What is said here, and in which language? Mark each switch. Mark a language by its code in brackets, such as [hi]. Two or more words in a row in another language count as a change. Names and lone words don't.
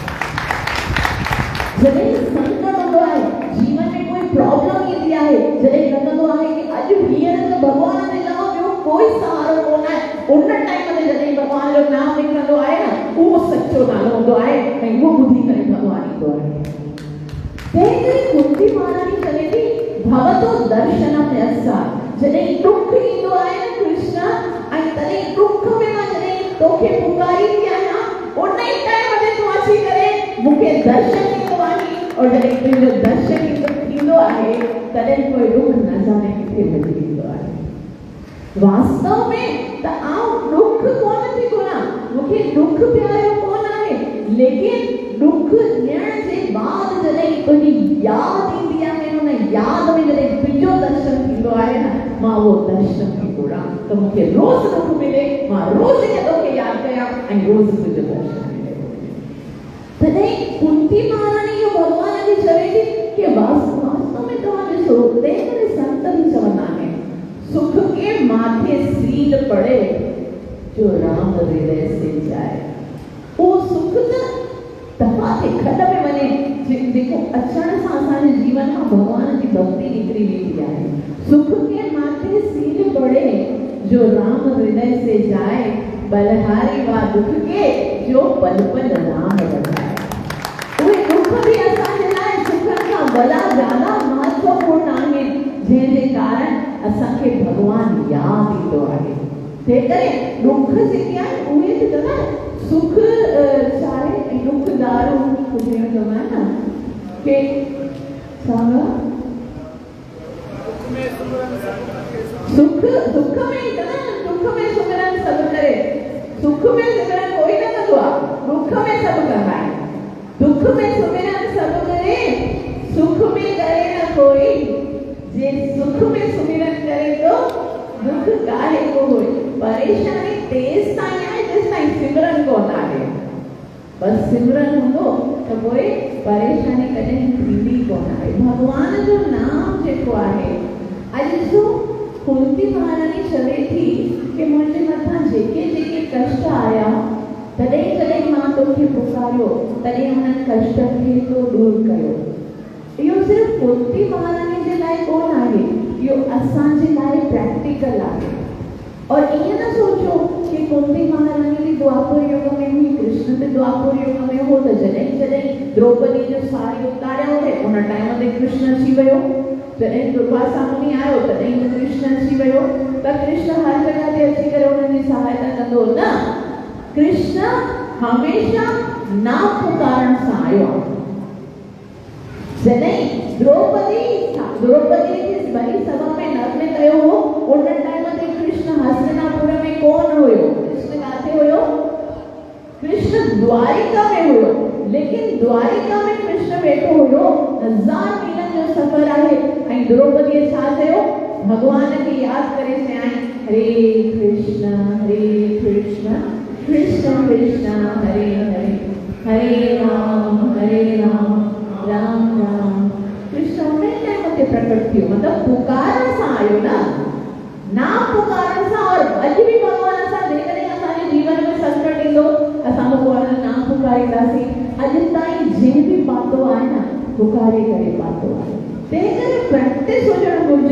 [sd] जॾहिं संकट हूंदो आहे जीवन में कोई प्रॉब्लम ईंदी आहे जॾहिं लॻंदो आहे कि अॼु हींअर त भगवान जे अलावा ॿियो कोई सहारो कोन आहे उन टाइम ते जॾहिं भगवान जो नाम निकिरंदो आहे न उहो सच्चो नालो हूंदो आहे ऐं उहो ॿुधी करे भगवान ईंदो आहे तंहिं कुंती महारानी चवे थी [sa] भवतो दर्शनम यस्यात् [sd] जॾहिं दुख ईंदो आहे न कृष्ण ऐं तॾहिं दुख में मां जॾहिं तोखे पुकारींदी आहियां उन ई टाइम ते तूं अची करे मूंखे दर्शन ॾींदो आहे और जॾहिं तुंहिंजो दर्शन थींदो आहे तॾहिं कोई दुख न जाने किथे मिली वेंदो आहे वास्तव में त आउं दुख कोन थी घुरां मूंखे दुख प्यारो कोन आहे लेकिन दुख ॾियण जे बाद जॾहिं तुंहिंजी यादि ईंदी आहे उन यादि में जॾहिं तुंहिंजो दर्शन थींदो आहे न मां उहो दर्शन थी घुरां त मूंखे रोज़ दुख मिले मां रोज़ तोखे यादि कयां ऐं रोज़ तुंहिंजो दर्शन मिले तॾहिं कुंती महारानी इहो भॻवान खे चवे थी कि वास्तव में तव्हां ॾिसो तंहिं करे संत बि चवंदा आहिनि [hi] सुख के माथे सील पड़े जो राम हृदय से जाए [sd] वो सुख त दफ़ा ते खॾ में वञे जेको अचण सां असांजे जीवन मां भगवान जी भक्ति निकिरी वेंदी आहे [hi] सुख के माथे सील पड़े जो राम हृदय से जाए बलहारी वा दुख के जो पल पल राम रखाए [sd] उहे दुख बि असांजे लाइ सुखनि खां वॾा ज़्यादा महत्वपूर्ण आहिनि जंहिंजे कारण असांखे भगवान यादि ईंदो आहे तंहिं करे दुख जेके आहिनि उहे त चवंदा सुख चाहे दुख दारू कुझु चवंदा आहिनि न कि [hi] सुख दुख में दुख में सुमिरन सभु करे [sd] सुख में सिमरन कोई न कंदो आहे दुख में सभु कंदा आहिनि [hi] दुख में सुमिरन सभु करे सुख में करे न कोई जे सुख में सुमिरन करे तो दुख काहे को होए [sd] परेशानी तेज ताईं आहे जेसि ताईं सिमरन कोन आहे बस सिमरन हूंदो त पोइ परेशानी कॾहिं थींदी कोन आहे भगवान जो नाम जेको आहे अॼु ॾिसो कुंती महारानी चवे थी कि मुंहिंजे मथां जेके जेके कष्ट आया तॾहिं मां तोखे पुकारियो तॾहिं हुननि कष्टनि खे तो दूर कयो इहो सिर्फ़ कुंती महारानी जे लाइ कोन आहे, इहो असांजे लाइ प्रैक्टिकल आहे। और ईअं न सोचो कि कुंती महारानी बि द्वापर युग में हुई, कृष्ण बि द्वापर युग में हो, त जॾहिं जॾहिं द्रौपदी जो साड़ी उतारिया हुए उन टाइम ते कृष्ण अची वियो, जॾहिं दुर्वासा मुनि आयो तॾहिं कृष्ण अची वियो, त कृष्ण हर जगह ते अची करे उन्हनि जी सहायता कंदो न। कृष्ण हमेशा ना पुकारण सां आयो आहे। जॾहिं द्रौपदी खे वरी सभा में नर्म कयो हो, उन टाइम ते कृष्ण हस्तिनापुर में कोन हुयो। कृष्ण काथे हुयो? कृष्ण द्वारिका में हुयो। लेकिन द्वारिका में कृष्ण वेठो हुयो, 1000 मीलन जो सफ़र आहे, ऐं द्रौपदी छा कयो? भगवान खे यादि करे चयाईं, [sa] हरे कृष्ण कृष्ण कृष्ण हरे हरे, हरे राम राम राम। [sd] कृष्ण उन टाइम ते प्रकट थियो, मतलब पुकारण सां आयो ना पुकारण सां। और अॼु बि भगवान असां जेकॾहिं असांजे जीवन में संकट ईंदो असां भगवान ना पुकारींदासीं, अॼु ताईं जंहिं बि पातो आहे न पुकारे करे पातो आहे। तंहिं करे प्रैक्टिस हुजणु घुरिजे।